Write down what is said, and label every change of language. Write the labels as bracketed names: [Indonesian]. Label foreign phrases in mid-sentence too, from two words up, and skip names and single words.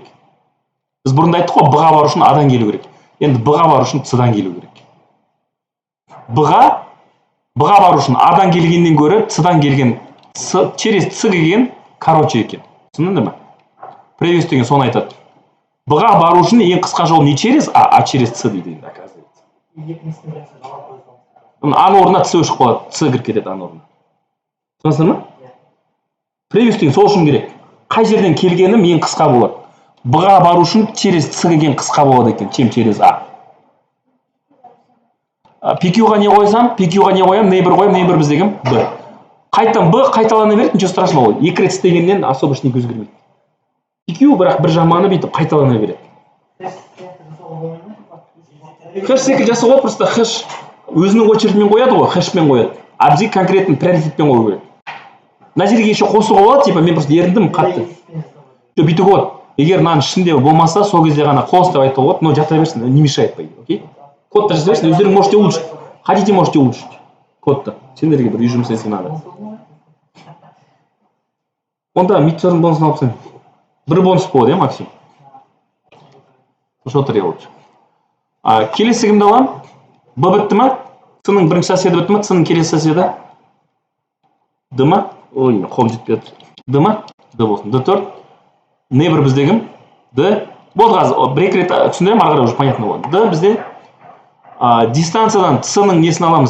[Kazakh] Біз бұрында айттық қой, B-ға бару үшін А-дан келу керек. Енді B-ға бару үшін С-дан келу керек. B-ға бару үшін А-дан келгеннен гөрі С-дан келген, через С келген короче екен. Түсіндіңдер ме? Previous деген соны айтады. B-ға бару үшін ең қысқа жол не [Russian] через А через С [Kazakh] дейді, оказывается. А-ның орнына С өшіп қалады, С кіріп кетеді А-ның орнына. Түсінесіңдер ме? Previous деген сол үшін керек. Қай жерден келгенім ең қысқа болады. B-ға бару үшін через С келген қысқа болады екен, [Russian] чем через А. PQ-ға не қойсам? PQ-ға не қоям? Neighbor қоям, neighbor бізде кім? B. Қайтадан B қайталана береді, ничего страшного ғой. [Kazakh] 2 рет істегеннен особо ештеңе өзгермейді. PQ бірақ бір жаманы бүйтіп қайталана береді. Хэш секілді жасауға болады, просто хэш өзінің очередімен қояды ғой, хэшпен қояды. А бізге конкретно приоритетпен қою керек. Мына жерге еще қосуға болады, типа мен просто еріндім қатты. Бүйтуге болады. Егер мынаның ішінде болмаса, сол кезде ғана қос деп айтуға болады, но жата берсін, [Russian] не мешает, [Kazakh] окей? Кодта жаза бересің, өздерің [Russian] можете улучшить. Хотите, можете улучшить. [Kazakh] Кодта. Сендерге бір үй жұмыс [Russian] если надо. [Kazakh] Онда мидтерм бонусын алып сен. Бір бонус болады, [Russian] Максим? Что требуется? [Kazakh] Келесі кімді аламын? Б бітті ма? С-ның бірінші соседі бітті ма? С-ның келесі соседі? Д ма? Ой, қолым жетпеді. Д ма? Д болсын. Д4. Не бір бізде кім? Д. Болды қазір. Бір-екі рет түсіндірем, ары қарай [Russian] уже понятно [Kazakh] болады. Д бізде дистанциядан С-ның несін аламыз?